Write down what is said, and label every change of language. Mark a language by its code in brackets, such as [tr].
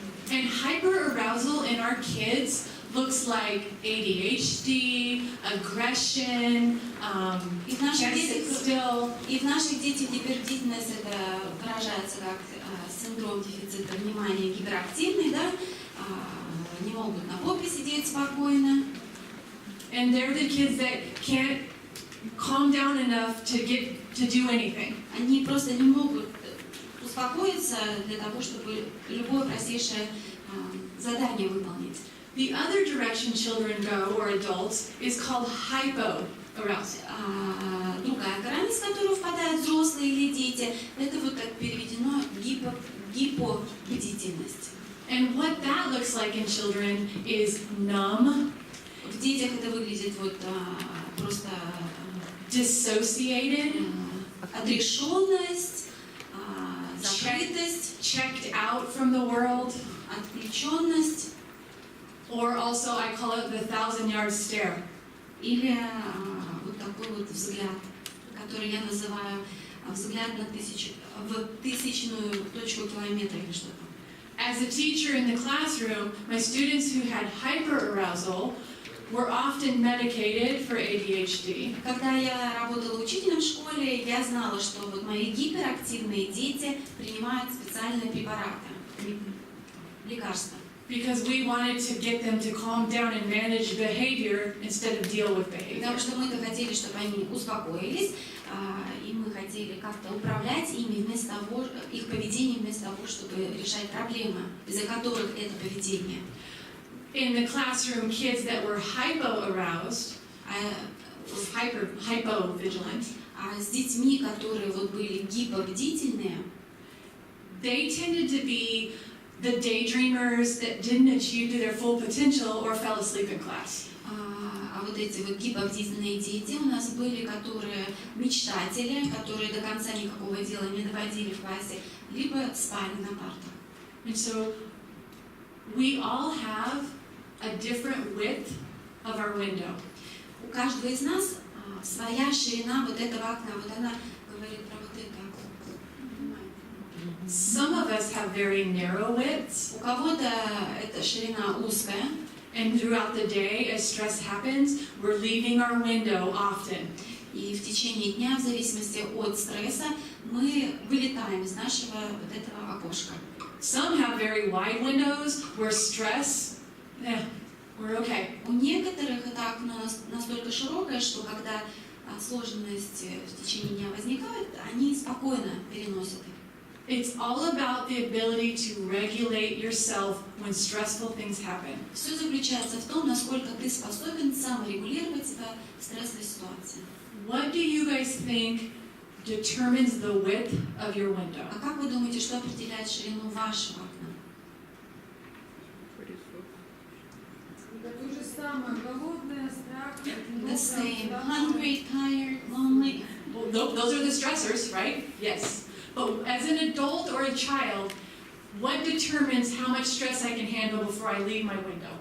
[en] And hyper-arousal in our kids looks like ADHD, aggression, can't sit still. [ru] И в наших детях гипербдительность это выражается как синдром дефицита внимания гиперактивный, да, не могут на попе сидеть спокойно. [en] And they're the kids that can't calm down enough to do anything. [ru] Они просто не могут успокоиться для того, чтобы любое простейшее задание выполнить. [en] The other direction children go, or adults, is called hypo-arousal. [ru] Другая крайность, в которую впадают взрослые или дети, это вот так переведено гипобдительность. [en] And what that looks like in children is numb. [ru] В детях это выглядит вот просто [en] dissociated, [ru] отрешенность, закрытость, [en] checked out from the world, [ru] отключенность. [en] Or also I call it the 1,000-yard stare. [ru] Или вот такой вот взгляд, который я называю взгляд в тысячную точку километра или что-то. [en] As a teacher in the classroom, my students who had hyperarousal were often medicated for ADHD. [ru] Когда я работала учителем в школе, я знала, что вот мои гиперактивные дети принимают специальные препараты, лекарства. [en] Because we wanted to get them to calm down and manage behavior instead of deal with behavior. [ru] Потому что мы-то хотели, чтобы они успокоились, и мы хотели как-то управлять ими вместо того, их поведением вместо того, чтобы решать проблемы, из-за которых это поведение. [en] In the classroom, kids that were hypo-aroused, hypo-vigilant. [ru] А с детьми, которые вот были гипербдительные, [en] they tended to be the daydreamers that didn't achieve to their full potential or fell asleep in class. [ru] А вот эти вот гипербдительные дети у нас были, которые мечтатели, которые до конца никакого дела не доводили в классе, либо спали на партах. [en] And so we all have a different width of our window. [ru] У каждого из нас своя ширина вот этого окна. Вот она говорит про вот это окно. [en] Some of us have very narrow widths. [ru] У кого-то эта ширина узкая. [en] And throughout the day, as stress happens, we're leaving our window often. [ru] И в течение дня, в зависимости от стресса, мы вылетаем из нашего вот этого окошка. [en] Some have very wide windows where stress, we're okay. [ru] У некоторых это окно настолько широкое, что когда сложности в течение дня возникают, они спокойно переносят их. [en] It's all about the ability to regulate yourself when stressful things happen. [ru] Все заключается в том, насколько ты способен саморегулировать себя в стрессовой ситуации. [en] What do you guys think determines the width of your window? [ru] А как вы думаете, что определяет ширину вашего окна? То же самое, голодная, страх, [en] The same. Hungry, tired, lonely. Well, those are the stressors, right? Yes. But as an adult or a child, what determines how much stress I can handle before I leave my window?